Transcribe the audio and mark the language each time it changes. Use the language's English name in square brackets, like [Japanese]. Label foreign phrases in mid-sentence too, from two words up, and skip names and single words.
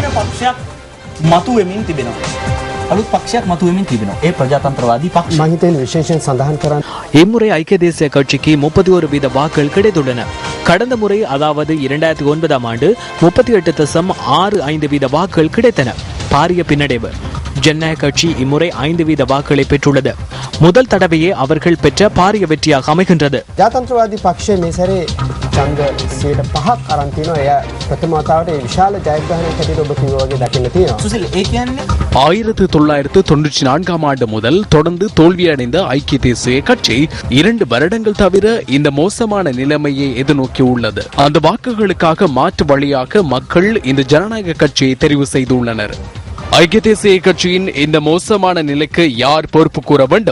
[Tamil] இம்முறை ஐக்கிய தேசிய கட்சிக்கு 31% வாக்குகள் கிடைத்துள்ளன. கடந்த முறை அதாவது 2009ஆம் ஆண்டு 38.65% வாக்குகள் கிடைத்தன. பாரிய பின்னடைவு. ஜனநாயக கட்சி இம்முறை 5% வாக்குகளை பெற்றுள்ளது. முதல் தடவையே அவர்கள் பெற்ற பாரிய வெற்றியாக அமைகின்றது. [Sinhala] ජාතන්ත්‍රවාදී පක්ෂය මේ සැරේ ඡන්ද 5% අරන් තිනවා. එය ප්‍රථම වතාවට විශාල ජයග්‍රහණයක් හැටියට ඔබ කිව්වා වගේ දකින්න තියෙනවා. சுசில் ඒ කියන්නේ [Tamil] 1994ஆம் ஆண்டு முதல் தொடர்ந்து தோல்வியடைந்த ஐக்கிய தேசிய கட்சி 2 வருடங்கள் தவிர இந்த மோசமான நிலைமையை எதிர்நோக்கி உள்ளது. அந்த வாக்குகளுக்காக மாற்று வழியாக மக்கள் இந்த ஜனநாயக கட்சியை தெரிவு செய்துள்ளனர். ஐக்கிய தேசிய கட்சியின் இந்த மோசமான நிலைக்கு யார் பொறுப்பு கூற வேண்டும்?